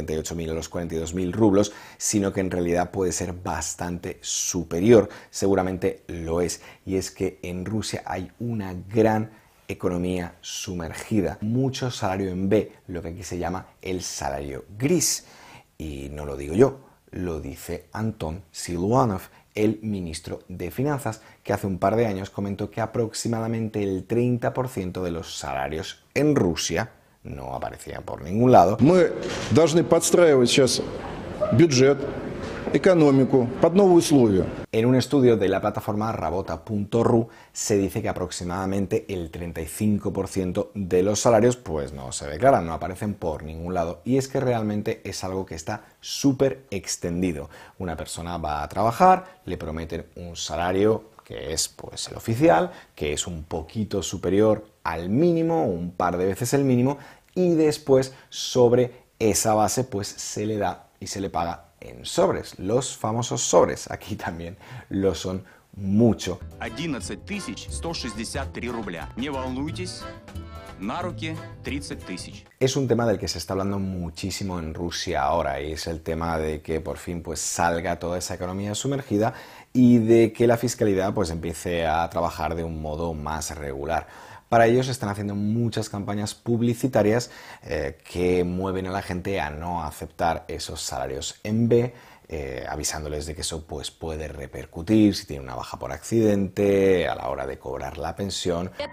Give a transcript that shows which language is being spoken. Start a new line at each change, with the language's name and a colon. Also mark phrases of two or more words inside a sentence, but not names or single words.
Spanish: 38.000 a los 42.000 rublos, sino que en realidad puede ser bastante superior, seguramente lo es, y es que en Rusia hay una gran economía sumergida, mucho salario en B, lo que aquí se llama el salario gris, y no lo digo yo, lo dice Anton Siluanov, el ministro de Finanzas, que hace un par de años comentó que aproximadamente el 30% de los salarios en Rusia no aparecían por ningún lado.
Russian: Мы должны подстраивать сейчас бюджет, экономику под новые условия.
Spanish: En un estudio de la plataforma Rabota.ru se dice que aproximadamente el 35% de los salarios pues no se declaran, no aparecen por ningún lado, y es que realmente es algo que está súper extendido. Una persona va a trabajar, le prometen un salario que es pues el oficial, que es un poquito superior al mínimo, un par de veces el mínimo, y después sobre esa base pues se le da y se le paga en sobres, los famosos sobres. Aquí también lo son mucho.
Russian: 11.163 рубля. Не волнуйтесь, на руки 30.000.
Spanish: Es un tema del que se está hablando muchísimo en Rusia ahora, y es el tema de que por fin pues salga toda esa economía sumergida y de que la fiscalidad pues empiece a trabajar de un modo más regular. Para ello se están haciendo muchas campañas publicitarias que mueven a la gente a no aceptar esos salarios en B, avisándoles de que eso pues, puede repercutir si tiene una baja por accidente, a la hora de cobrar la pensión.